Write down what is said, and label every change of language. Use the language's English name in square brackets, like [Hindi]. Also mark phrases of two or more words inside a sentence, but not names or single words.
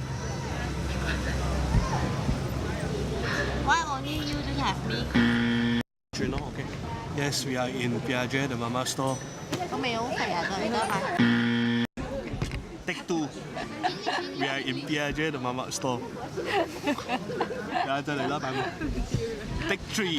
[English] Why only you don't have me? Okay. Yes, we are in Piaget, the Mamak store. [Cantonese] 都未好肥啊，對得嘛？ [English] Take 2. We are in Piaget, the Mamak store. Take 3.